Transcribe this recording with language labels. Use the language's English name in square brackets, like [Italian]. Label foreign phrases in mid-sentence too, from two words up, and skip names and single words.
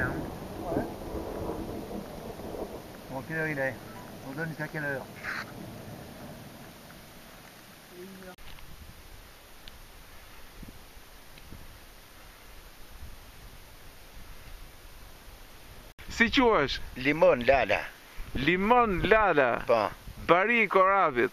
[French] Hein. Ouais. Bon, quelle heure il est? On donne jusqu'à quelle heure? [Albanian] Si quhesh? Limon Lala. Limon Lala. Po. Bari i Korabit.